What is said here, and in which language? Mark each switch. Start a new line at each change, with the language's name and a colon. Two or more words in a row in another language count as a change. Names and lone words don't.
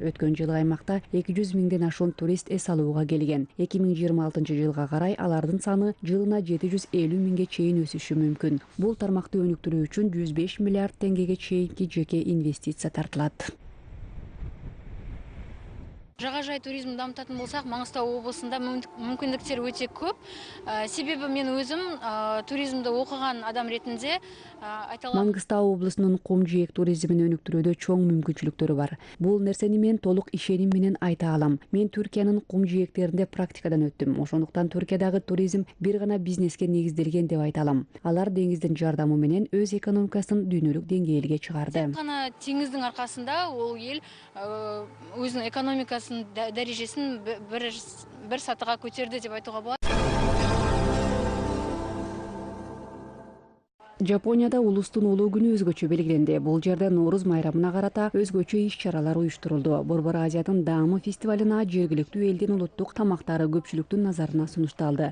Kyrgyz: Өткөн жылы аймакта 200 миңден ашуун турист эс алууга келген. 2026 жылга карай алардын саны жылына 750 миңге чейин өсүшү мүмкүн. Бул тармакты өнүктүрүү үчүн 105 миллиард теңгеге чейинки жеке инвестиция тартылат.
Kazakh: Жағажай туризмін дамытатын болсақ, Маңғыстау облысында мүмкіндіктер өте көп. Себебі мен өзім туризмді оқыған адам ретінде айта аламын.
Kyrgyz: Маңғыстау облусунун кум жээк туризмин өнүктүрүүдө чоң мүмкүнчүлүктөрү бар. Бул нерсени мен толук ишеним менен айта алам. Мен Түркиянын кум жээктеринде практикадан өттүм. Ошондуктан Түркиядагы туризм бир гана бизнеске негизделген деп айта алам. Алар деңиздин жардамы менен өз экономикасын дүйнөлүк деңгээлге чыгарды.
Kazakh: Тек қана теңіздің арқасында ол ел өзінің экономикасын дәрежесін бір сатыға көтерді деп айтуға болады.
Kyrgyz: Жапонияда улустун улуу күнү өзгөчө белгиленди. Бул жерде Нооруз майрамына карата өзгөчө иш-чаралар уюштурулду. Борбор Азиянын даамы фестивалына жергиликтүү элдин улуттук тамактары көпчүлүктүн назарына сунушталды.